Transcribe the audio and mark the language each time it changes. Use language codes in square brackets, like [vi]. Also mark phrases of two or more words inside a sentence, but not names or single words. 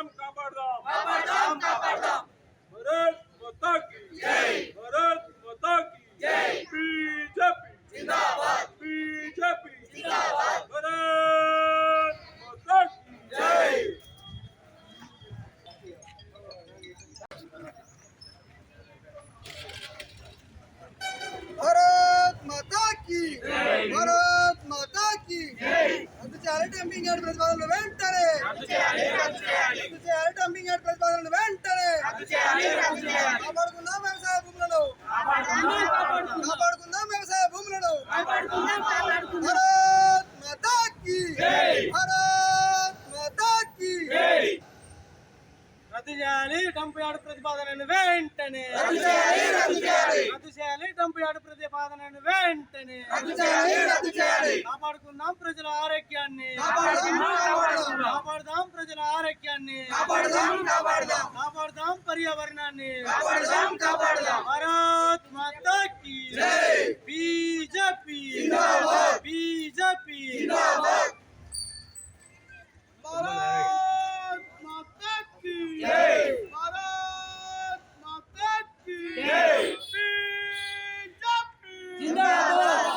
[hi] भारत माता की जय. भारत माता की जय. बीजेपी जिंदाबाद. बीजेपी जिंदाबाद. भारत माता की जय. भारत माता की जय. भारत माता की जय. [te] రద్దు చేయాలి [en] dumping yard [te] ప్రతిపాదనలు వెంటనే. రద్దు చేయాలి [en] dumping yard [te] ప్రతిపాదనలు వెంటనే. కాపాడుకుందాం వ్యవసాయ భూములను. కాపాడుకుందాం వ్యవసాయ భూములను. [hi] भारत माता की जय. भारत माता की जय. [te] రద్దు చేయాలి [en] dump yard [te] ప్రతిపాదనను వెంటనే. రద్దు చేయాలి [en] dump yard [te] ప్రతిపాదనను వెంటనే. కాపాడుకుందాం ప్రజల ఆరోగ్యాన్ని. కాపాడుదాం ప్రజల ఆరోగ్యాన్ని. కాపాడుదాం పర్యావరణాన్ని. [hi] भारत माता की जय. बीजेपी जिंदाबाद। बीजेपी जिंदाबाद. भारत माता की जय. भारत माता की जय. बीजेपी जिंदाबाद.